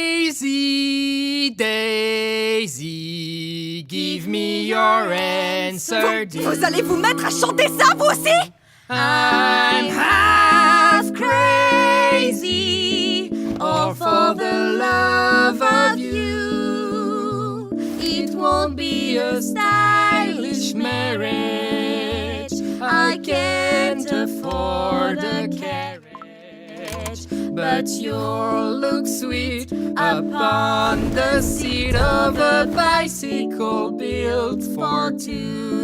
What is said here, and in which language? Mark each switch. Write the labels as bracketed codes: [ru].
[en] Daisy, Daisy, give me your answer. [fr] Vous allez vous mettre à chanter ça, vous aussi? [en] I'm half crazy, all for the love of you. It won't be a stylish marriage. I can't afford a carriage, but you'll look sweet upon the seat of a bicycle built for two.